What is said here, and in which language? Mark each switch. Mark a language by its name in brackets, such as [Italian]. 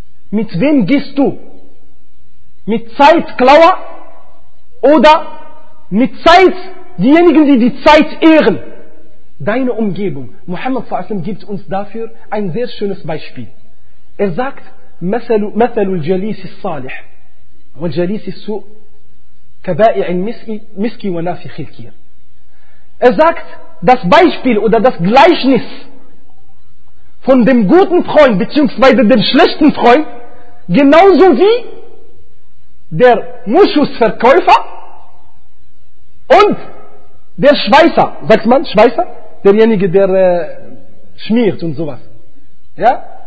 [German] Mit wem gehst du? Mit Zeitklauer oder mit Zeit, diejenigen, die Zeit ehren? Deine Umgebung. Muhammad s.a.w. gibt uns dafür ein sehr schönes Beispiel. Er sagt, [Arabic] مثل الجليس الصالح والجليس السوء كبائع المسك ونافخ الكير. [German] Er sagt, das Beispiel oder das Gleichnis von dem guten Freund beziehungsweise dem schlechten Freund, genauso wie der Moschusverkäufer und der Schweißer, sagt man Schweißer, derjenige, der schmiert und sowas. Ja?